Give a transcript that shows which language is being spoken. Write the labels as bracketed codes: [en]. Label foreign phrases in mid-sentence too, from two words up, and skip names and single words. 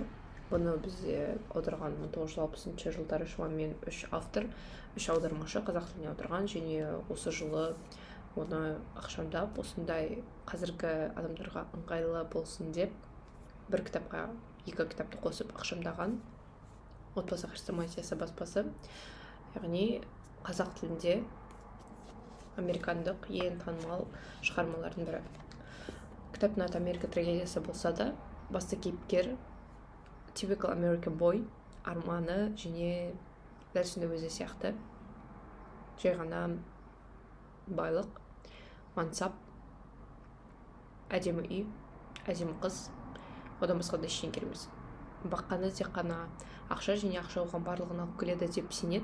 [kk] Бұны бізде аударған 1960 жылдары шамамен 3 автор, 3 аудармашы қазақ тіліне аударған, және осы жылы оны ақшамдап, осындай қазіргі адамдарға ыңғайлы болсын деп бір кітапқа 2 кітапты қосып ақшамдаған Отбасы хрестоматиясы баспасы. Яғни қазақ тілінде американдық ең танымал шығармалардың бірі. Кітаптың аты Америка трагедиясы болса да, басты кейіпкер [en] typical American boy, [kk] арманы және дәл сондай өзі сияқты жай ғана байлық, мансап, әдемі үй, әдемі қыз, одан басқа да ештеңе керек емес. Баққаны тек қана ақша және ақша оған барлығын алып келеді деп сенеді.